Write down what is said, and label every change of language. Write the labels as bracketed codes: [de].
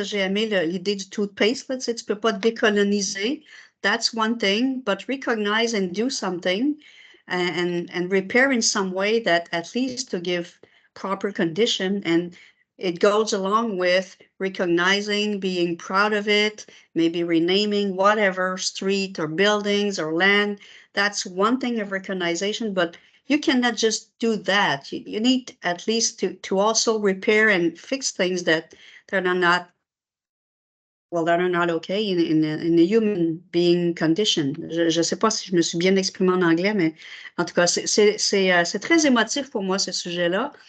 [fr] J'ai aimé l'idée du toothpaste. [en] Let's say [fr] tu peux pas décoloniser. [en] That's one thing, but recognize and do something, and repair in some way that at least to give proper condition. And it goes along with recognizing, being proud of it, maybe renaming whatever street or buildings or land. That's one thing of recognition, but you cannot just do that. You need at least to also repair and fix things that are not, well, that are not okay in a human being condition. [fr] Je sais pas si je me suis bien exprimée en anglais, mais en tout cas, c'est très émotif pour moi, ce sujet-là.